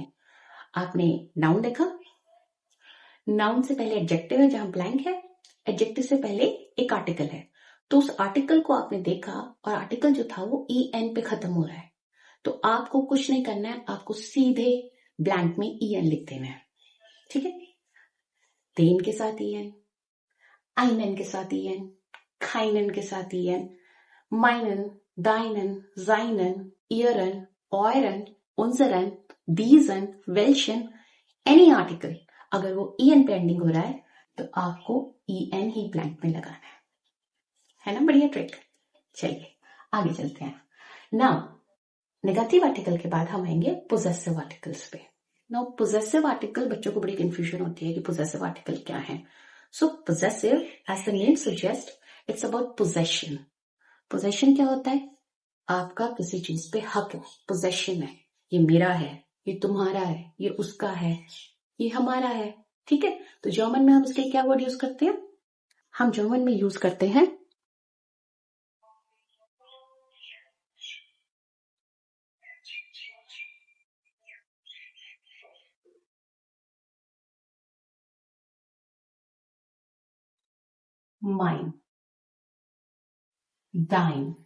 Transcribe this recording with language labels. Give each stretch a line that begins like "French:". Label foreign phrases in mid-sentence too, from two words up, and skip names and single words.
Hindi: आपने नाउन देखा, नाउन से पहले एडजेक्टिव है जहां ब्लैंक है, एडजेक्टिव से पहले एक आर्टिकल है, तो उस आर्टिकल को आपने देखा और आर्टिकल जो था वो EN पे खत्म हो रहा है, तो आपको कुछ नहीं करना है, आपको सीधे ब्लैंक में en लिख देना है, ठीक है।
German: देन के साथ en, einen के साथ en, keinen के साथ en, meinen, deinen, seinen, ihren, euren, unseren, diesen, welchen,
English: any article
Hindi: अगर वो en पे एंडिंग हो रहा है तो आपको en ही ब्लैंक में लगाना है ना। बढ़िया ट्रिक। चलिए आगे चलते हैं।
English: now negative article
Hindi: के बाद हम आएंगे
English: possessive articles
Hindi: पे।
English: now possessive article,
Hindi: बच्चों को बड़ी कंफ्यूजन होती है कि
English: possessive article
Hindi: क्या है।
English: so possessive as the name suggest, it's about possession.
Hindi: पोजेशन क्या होता है? आपका किसी चीज पे हक है, पोजेशन है, ये मेरा है, ये तुम्हारा है, ये उसका है, ये हमारा है, ठीक है। तो जर्मन में हम इसके क्या वर्ड यूज करते हैं? हम जर्मन में यूज करते हैं
German: mein, dein,